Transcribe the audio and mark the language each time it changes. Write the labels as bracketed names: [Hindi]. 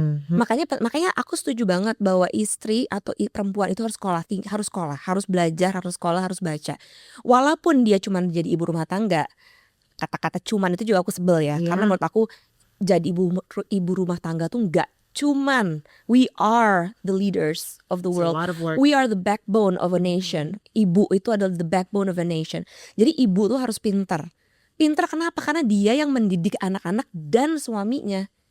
[Indonesian] Makanya aku setuju banget bahwa istri atau perempuan itu harus sekolah, harus belajar, harus sekolah, harus baca. Walaupun dia cuma jadi ibu rumah tangga, kata-kata cuman itu juga aku sebel ya. Karena menurut aku jadi ibu rumah tangga tuh gak cuman. [English] We are the leaders of the world. A lot of work. We are the backbone of a nation. [Indonesian] Ibu itu adalah [English] the backbone of a nation. [Indonesian] Jadi ibu tuh harus pintar. Pintar kenapa? Karena dia yang mendidik anak-anak dan suaminya.